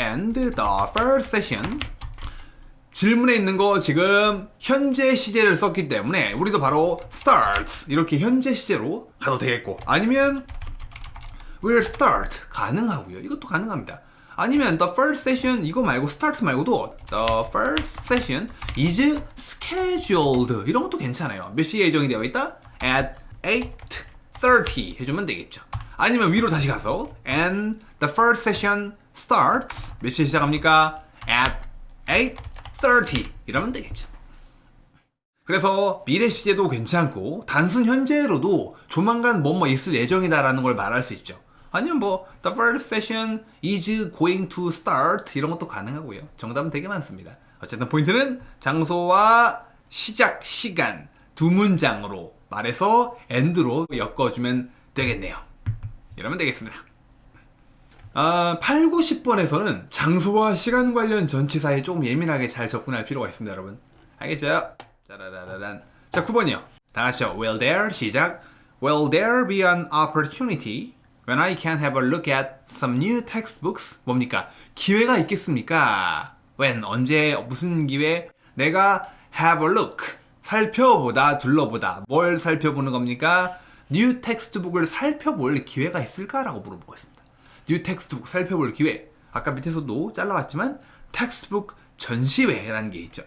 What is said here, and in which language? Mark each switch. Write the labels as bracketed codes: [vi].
[en] and the first session [ko] 질문에 있는 거 지금 현재 시제를 썼기 때문에 우리도 바로 starts 이렇게 현재 시제로 가도 되겠고 아니면 [en] will start [ko] 가능하고요. 이것도 가능합니다. 아니면 [en] the first session [ko] 이거 말고 [en] start [ko] 말고도 [en] the first session is scheduled [ko] 이런 것도 괜찮아요. 몇 시에 예정이 되어 있다? [en] at 8:30 [ko] 해주면 되겠죠. 아니면 위로 다시 가서 [en] and the first session starts [ko] 몇 시에 시작합니까? at 8:30 이러면 되겠죠. 그래서 미래 시제도 괜찮고 단순 현재로도 조만간 뭐뭐 있을 예정이다라는 걸 말할 수 있죠. 아니면 뭐 [en] the first session is going to start [ko] 이런 것도 가능하고요. 정답은 되게 많습니다. 어쨌든 포인트는 장소와 시작 시간 두 문장으로 말해서 and로 엮어주면 되겠네요. 이러면 되겠습니다. 8, 9, 10번에서는 장소와 시간 관련 전치사에 조금 예민하게 잘 접근할 필요가 있습니다, 여러분. 알겠죠? 짜라라란. 자, 9번이요. 다 같이요. [en] Will there [ko] 시작. [en] Will there be an opportunity when I can have a look at some new textbooks? [ko] 뭡니까? 기회가 있겠습니까? When 언제 무슨 기회? 내가 [en] have a look [ko] 살펴보다 둘러보다 뭘 살펴보는 겁니까? new textbook을 살펴볼 기회가 있을까라고 물어보고 있습니다. new textbook 살펴볼 기회. 아까 밑에서도 잘라왔지만 textbook 전시회라는 게 있죠.